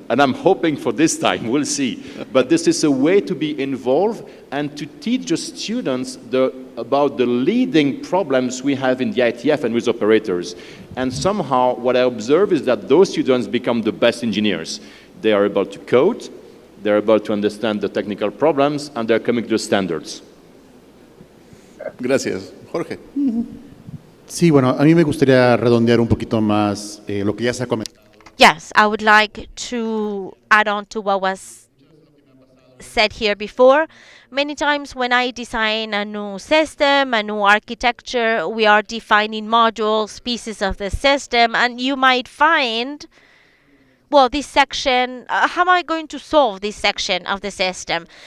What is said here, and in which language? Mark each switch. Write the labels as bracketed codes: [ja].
[en] And I'm hoping for this time, we'll see. But this is a way to be involved and to teach the students about the leading problems we have in the IETF and with operators. And somehow what I observe is that those students become the best engineers. They are able to code, they're able to understand the technical problems, and they're coming to the standards. [es] Gracias. Jorge. Sí, bueno, a mí me gustaría redondear un poquito más lo que ya se ha comentado. [en] Yes, I would like to add on to what was said here before. Many times when I design a new system, a new architecture, we are defining modules, pieces of the system, and you might find, well, this section, how am I going to solve this section of the system?